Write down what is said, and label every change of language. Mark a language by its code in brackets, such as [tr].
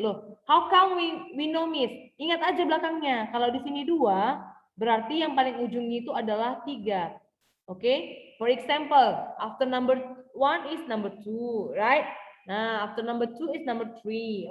[en] Loh, how come we know, Miss? [id] Ingat aja belakangnya. Kalau di sini 2, berarti yang paling ujungnya itu adalah 3. [en] Okay? For example, after number 1 is number 2, right? Nah, after number 2 is number 3.